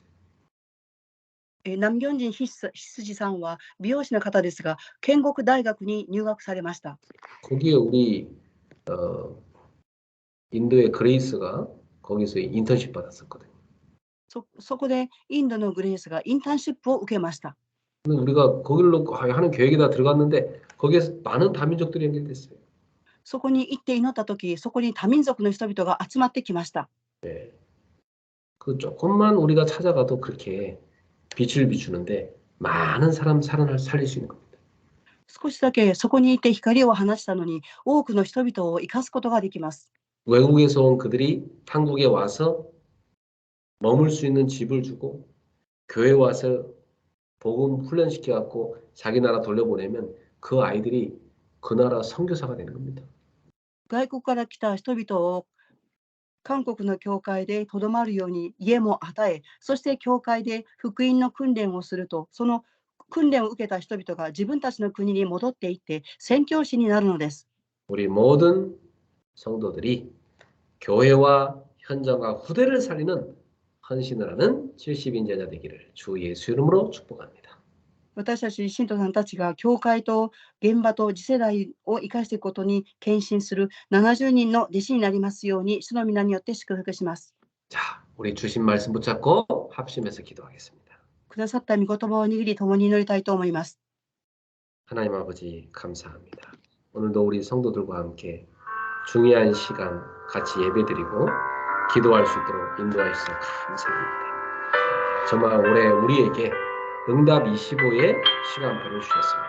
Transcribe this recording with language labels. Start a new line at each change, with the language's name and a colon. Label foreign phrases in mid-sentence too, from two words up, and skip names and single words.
Japanese: 南京人羊さんは美容師の方ですが、建国大学に入学されました。
Korean: 거기에 우리 인도의 그레이스가 거기서 인턴십 받았었거든요.
Japanese: そこでインドのグレースがインターンシップを受けました。
Korean: 근데 우리가 거기로 하는 계획이 다 들어갔는데 거기에서 많은 다민족들이 연결됐어요.
Japanese: そこに行って祈ったとき、そこに多民族の人々が集まってきました。
Korean: 네. 그 조금만 우리가 찾아가도 그렇게 빛을 비추는데 많은 사람 살릴 수 있는 겁니다.
Japanese: 少しだけそこにいて光を放したのに、多くの人々を生かすことができます。
Korean: 외국에서 온 그들이 한국에 와서 머물 수 있는 집을 주고 교회 와서 복음 훈련시켜갖고 자기 나라 돌려보내면 그 아이들이 그 나라 선교사가 되는 겁니다.
Japanese: 外国から来た人々を韓国の教会でとどまるように家も与え、そして教会で福音の訓練をすると、その訓練を受けた人々が自分たちの国に戻っていって宣教師になるのです。
Korean: 우리 모든 성도들이 교회와 현장과 후대를 살리는 헌신을 하는 70인제자 되기를 주 예수 이름으로 축복합니다.
Japanese: 私たち信徒さんたちが教会と現場と次世代を生かしていくことに献身する70人の弟子になりますように、主の皆によって祝福します。
Korean: 자, 우리 주신 말씀 붙잡고 합심해서 기도하겠습니다.
Japanese: くださった御言葉を握り共に祈りたいと思います。
Korean: 하나님 아버지 감사합니다. 오늘도 우리 성도들과 함께 중요한 시간 같이 예배드리고 기도할 수 있도록 인도해 주셔서 감사합니다. 정말 올해 우리에게 응답 25의 시간표를 주셨습니다.